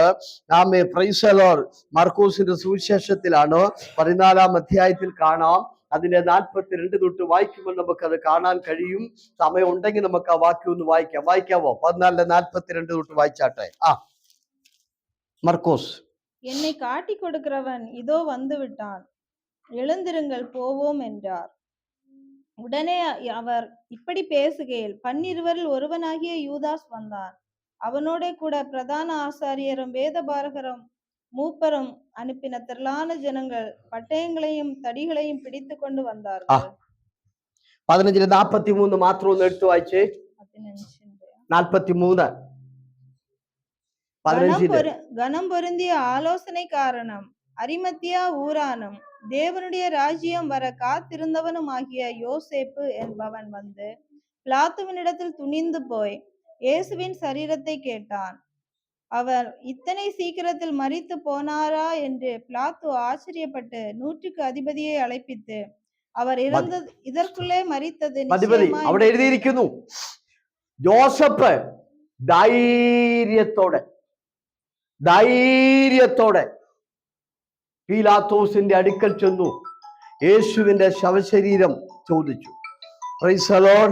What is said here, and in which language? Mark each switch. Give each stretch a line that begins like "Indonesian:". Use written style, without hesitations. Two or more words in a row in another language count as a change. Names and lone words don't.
English: Praise the Lord.
Malayalam: മർക്കോസിന്റെ സുവിശേഷത്തിലാണ്, 14-ാം അധ്യായത്തിൽ കാണാം. അതിന്റെ 42 തൊട്ട് വായിക്കുമ്പോൾ നമുക്കത് കാണാൻ കഴിയും. സമയം ഉണ്ടെങ്കിൽ നമുക്ക് ആ വാക്യം ഒന്ന് വായിക്കാവോ? 14:42 തൊട്ട് വായിച്ചാട്ടെ. മർക്കോസ്.
Tamil: என்னை காட்டி கொடுக்கிறவன் இதோ வந்து விட்டான், எழுந்திருங்கள் போவோம் என்றார். உடனே அவர் இப்படி பேசுகையில் 12 ஒருவனாகிய யூதாஸ் வந்தான். அவனோட கூட பிரதான ஆசாரியரும் வேதபாரகரும் மூப்பரும் அனுப்பின திரளான ஜனங்கள் பட்டயங்களையும் தடிகளையும் பிடித்து கொண்டு வந்தார்கள்.
Malayalam: 15:43 മാത്രം ഒന്ന് എടുത്തു വായിച്ചേ. 43.
Tamil: கனம் பொருந்திய ஆலோசனை காரணம் அரிமத்தியா ஊரானும் தேவனுடைய ராஜ்யம் வர காத்திருந்தவனும் ஆகிய யோசேப்பு என்பவன் வந்து பிலாத்துவினிடத்தில் துணிந்து போய் இயேசுவின் சரீரத்தை கேட்டான். அவர் இத்தனை சீக்கிரத்தில் மரித்து போனாரா என்று பிலாத்து ஆச்சரியப்பட்டு 100க்கு அதிபதியை அழைப்பித்து அவர் இறந்தது இதற்குள்ளே മരിത്തത്
Malayalam: അവിടെ എഴുതിയിരിക്കുന്നു. ജോസഫ് ധൈര്യത്തോടെ പീലാത്തോസിന്റെ അടുക്കൽ ചെന്നു യേശുവിന്റെ ശവശരീരം ചോദിച്ചു.
English: Praise the Lord.